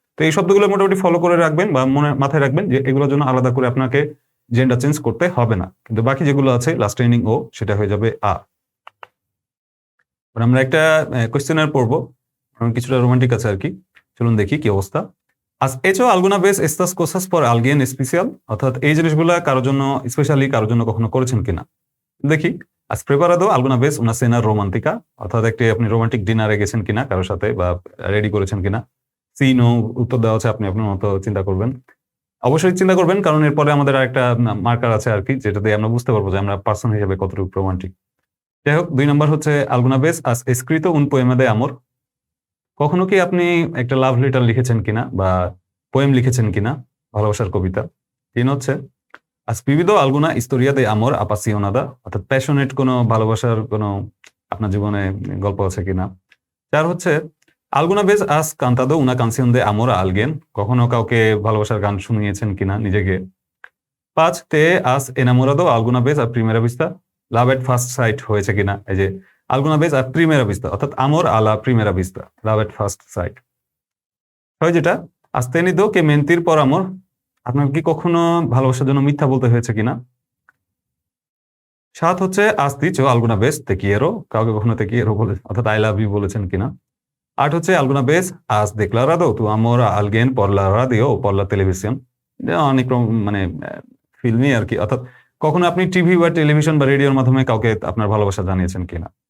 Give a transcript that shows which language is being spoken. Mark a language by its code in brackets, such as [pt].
[bn] তো এই শব্দগুলো মোটামুটি ফলো করে রাখবেন বা মনে মাথায় রাখবেন যে এগুলোর জন্য আলাদা করে আপনাকে জেন্ডার চেঞ্জ করতে হবে না, কিন্তু বাকি যেগুলো আছে লাস্ট এন্ডিং ও সেটা হয়ে যাবে আ। আমরা একটা কোয়েশ্চেনার পড়বো, কিছুটা রোমান্টিক আছে আর কি, চলুন দেখি কি অবস্থা। [es] ¿Has hecho alguna vez estas cosas por alguien especial? [bn] অর্থাৎ এই জিনিসগুলো কারোর জন্য স্পেশালি কারোর জন্য কখনো করেছেন কিনা দেখি। [es] ¿Has preparado alguna vez una cena romántica? [bn] অর্থাৎ একটি আপনি রোমান্টিক ডিনারে গেছেন কিনা কারোর সাথে বা রেডি করেছেন কিনা। সি নো উত্তর দেওয়া আছে, আপনি আপনার মতো চিন্তা করবেন, অবশ্যই চিন্তা করবেন, কারণ এরপরে আমাদের আরেকটা মার্কার আছে আর কি, যেটা দিয়ে আমরা বুঝতে পারবো যে আমরা পার্সন হিসেবে কতটুকু রোমান্টিক। যাই হোক, 2 নম্বর হচ্ছে [es] alguna vez has escrito un poema de amor? [bn] কখনো কি আপনি একটা লাভ লেটার লিখেছেন কিনা বা পোয়েম লিখেছেন কিনা, ভালোবাসার কবিতা। 3 হচ্ছে [es] has vivido alguna historia de amor apasionada, [bn] অর্থাৎ প্যাশনেট কোনো ভালোবাসার কোনো আপনার জীবনে গল্প আছে কিনা। [es] 4 হচ্ছে alguna vez has cantado una canción de amor a alguien, [bn] কখনো কাউকে ভালোবাসার গান শুনিয়েছেন কিনা নিজেকে। [es] 5 te has enamorado alguna vez a primera vista, [bn] love at first sight হয়েছে কিনা, এই যে [es] alguna vez a primera vista, অর্থাৎ amor a la primera vista, লাভ এট ফার্স্ট সাইট। [bn] 6 যেটা [es] has tenido que mentir por amor, [bn] আপনার কি কখনো ভালোবাসার জন্য মিথ্যা বলতে হয়েছে কিনা। 7 হচ্ছে [es] has dicho alguna vez te quiero, [bn] কাউকে কখনো te quiero বলে অর্থাৎ আই লাভ ইউ বলেছেন কিনা। 8 হচ্ছে [es] alguna vez has declarado tu amor a alguien por la radio o por la televisión, [bn] অনেক মানে ফিল্মি আর কি, অর্থাৎ কখনো আপনি টিভি বা টেলিভিশন বা রেডিওর মাধ্যমে কাউকে আপনার ভালোবাসা জানিয়েছেন কিনা।